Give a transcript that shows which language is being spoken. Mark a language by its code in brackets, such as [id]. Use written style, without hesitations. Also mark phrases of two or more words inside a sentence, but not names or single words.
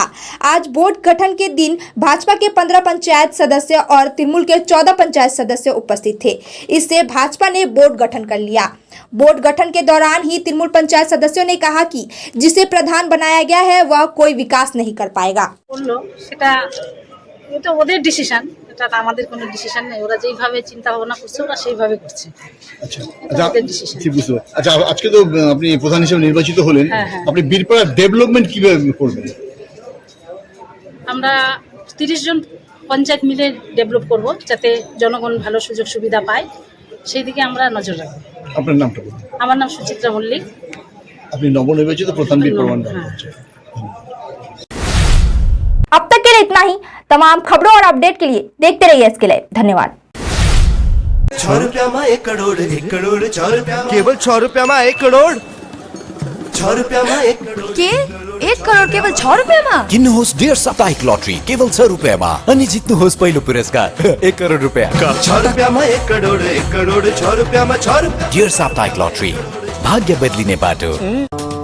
[hi] आज बोर्ड गठन के दिन भाजपा के 15 पंचायत सदस्य और तृणमूल के 14 पंचायत सदस्य उपस्थित थे। इससे भाजपा ने बोर्ड गठन कर लिया। बोर्ड गठन के दौरान ही तृणमूल पंचायत सदस्यों ने कहा कि जिसे प्रधान बनाया गया है वह कोई विकास नहीं कर पाएगा। [bn] এটা ওদের ডিসিশন, এটা আমাদের কোনো ডিসিশন নেই। ওরা যেইভাবে চিন্তা ভাবনা করছে ওরা সেইভাবে করছে। আচ্ছা ঠিক বুঝতে পারছি। আচ্ছা আজকে তো আপনি প্রধান হিসেবে নির্বাচিত হলেন, আপনি বীরপাড়া ডেভেলপমেন্ট কিভাবে করবেন? আমরা 30 জন পঞ্চায়েত মিলে ডেভেলপ করব, যাতে জনগণ ভালো সুযোগ সুবিধা পায়, সেই দিকে আমরা নজর রাখব। আপনার নামটা বলুন। আমার নাম সুচিত্রা মল্লিক। আপনি নবনির্বাচিত প্রধান বীরপাড়া। [hi] अब तक के लिए इतना ही। तमाम खबरों और अपडेट के लिए देखते रहिए इसके लिए। धन्यवाद। 6 रुपया में 1 करोड़, 1 करोड़ 6 रुपया, केवल 6 रुपया में 1 करोड़, 6 रुपया में 1 करोड़ के 1 करोड़ केवल 6 रुपया में। [ne] किन्नुहोस् डेढ साप्ताहिक लटरी केवल 6 रुपया में अनि जित्नुहोस् पहिलो पुरस्कार 1 करोड़ रुपया। [hi] 6 रुपया में 1 करोड़, 1 करोड़ 6 रुपया में 6 रुपया। [ne] डेढ साप्ताहिक लटरी, भाग्य बदलिने बाटो।